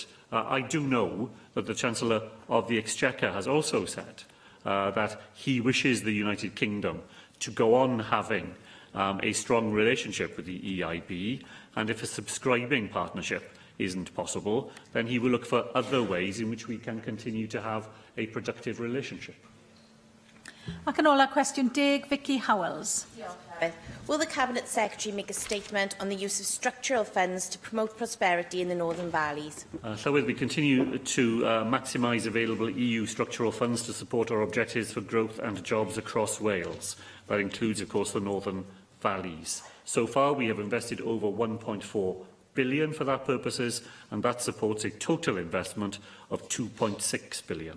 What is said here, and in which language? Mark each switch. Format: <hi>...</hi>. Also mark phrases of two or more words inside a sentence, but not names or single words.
<en>I do know that the Chancellor of the Exchequer has also said that he wishes the United Kingdom to go on having a strong relationship with the EIB, and if a subscribing partnership isn't possible, then he will look for other ways in which we can continue to have a productive relationship.</en> <cy>Ac yn ola, cwestiwn 10, Vicky Howells.</cy> <en>Will the Cabinet Secretary make a statement on the use of structural funds to promote prosperity in the Northern Valleys? Llywydd, we continue to maximise available EU structural funds to support our objectives for growth and jobs across Wales. That includes, of course, the Northern Valleys. So far, we have invested over £1.4 billion for that purposes, and that supports a total investment of £2.6 billion.</en>